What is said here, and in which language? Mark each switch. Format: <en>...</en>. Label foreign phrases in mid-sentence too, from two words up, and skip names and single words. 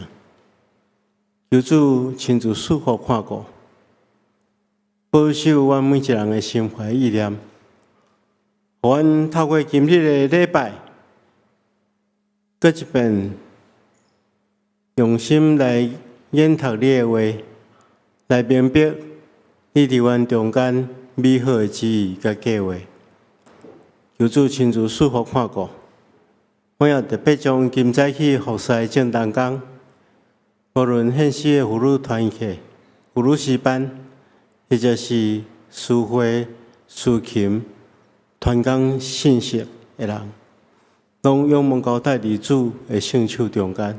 <nan>求主亲自赐福看顾，保守阮每一人的心怀意念。互阮透过今日的礼拜，搁一遍用心来研读你的话，来明白你伫阮中间美好的旨意甲计划。求主亲自赐福看顾。我也特别将今早起服侍正当工，无论献诗的妇女团契、妇女诗班，或者是诗会、诗琴、团工信息的人，拢仰望交代伫主的圣手中间。</nan>